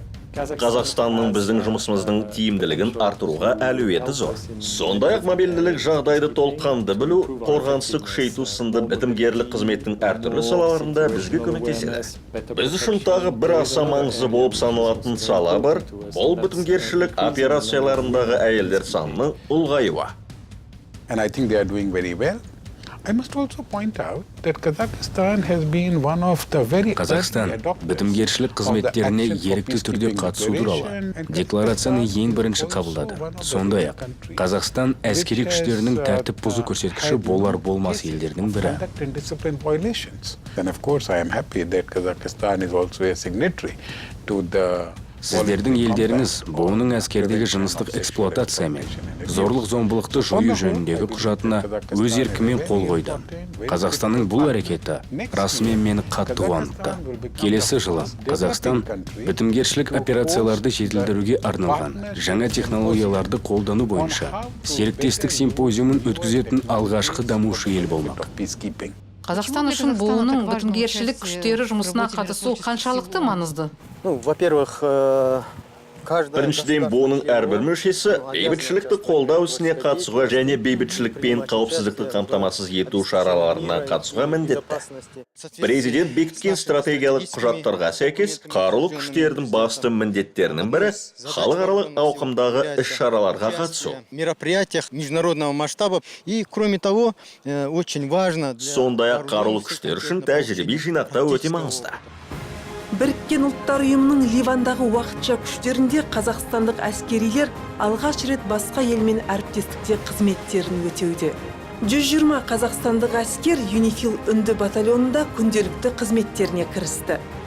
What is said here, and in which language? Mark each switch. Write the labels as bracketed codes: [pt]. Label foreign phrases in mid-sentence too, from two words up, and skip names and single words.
[kk] Қазақстанның біздің жұмысымыздың тиімділігін артыруға әлеуеті зор. Сондай-ақ мобильділік жағдайды толыққанды білу, қорғанысты күшейту сынды бітімгерлік қызметтің әртүрлі салаларында бізге көмектеседі. Біз үшін тағы бір аса маңызды болып саналатын сала бар, ол бітімгершілік операцияларындағы әйелдер санының ұлғаюы. [en] And I think they are doing very well. I must also point out that Kazakhstan has been one of the very [kk] Қазақстан [en] early adopters [kk] бітімгершілік [en] of the [kk] қызметтеріне [en] Action for [kk] ерікті түрде [en] Peacekeeping [kk] қатысу туралы [en] Declaration and [kk] декларацияны ең бірінші [en] also [kk] қабылдады. [en] one of the [kk] Сондай-ақ, [en] countries [kk] Қазақстан әскери [en] which has, [kk] күштерінің тәртіп бұзу көрсеткіші [en] had [kk] болар-болмас [en] cases [kk] елдердің [en] of [kk] бірі. [en] conduct and discipline violations. And of course, I am happy that Kazakhstan is also a signatory to the [kk] Сіздердің елдеріңіз бұның әскердегі жыныстық эксплуатация мен зорлық-зомбылықты жою жөніндегі құжатына өз еркімен қол қойды. Қазақстанның бұл әрекеті расымен мені қатты қуантты. Келесі жылы Қазақстан бітімгершілік операцияларды жетілдіруге арналған жаңа технологияларды қолдану бойынша серіктестік симпозиумын өткізетін алғашқы дамушы ел болмақ. peacekeeping. Қазақстан үшін бұның бітімгершілік күштері жұмысына қатысу қаншалықты маңызды? [ru] Ну, во-первых, [kk] Біріншіден, бұның әрбір мүшесі бейбітшілікті қолдау ісіне қатысуға және бейбітшілік пен қауіпсіздікті қамтамасыз ету шараларына қатысуға міндетті. Президент бекіткен стратегиялық құжаттарға сәйкес, қарулы күштердің басты міндеттерінің бірі халықаралық ауқымдағы іс-шараларға қатысу. [ru] Мероприятиях международного масштаба и, кроме того, очень важно [kk] Сондай-ақ қарулы күштер үшін тәжірибе жинақтау өте маңызды. Біріккен ұлттар ұйымының Ливандағы уақытша күштерінде қазақстандық әскерилер алғаш рет басқа елмен әріптестікте қызметтерін өтеуде. 120 қазақстандық әскер ЮНИФИЛ үнді батальонында күнделікті қызметтеріне кірісті.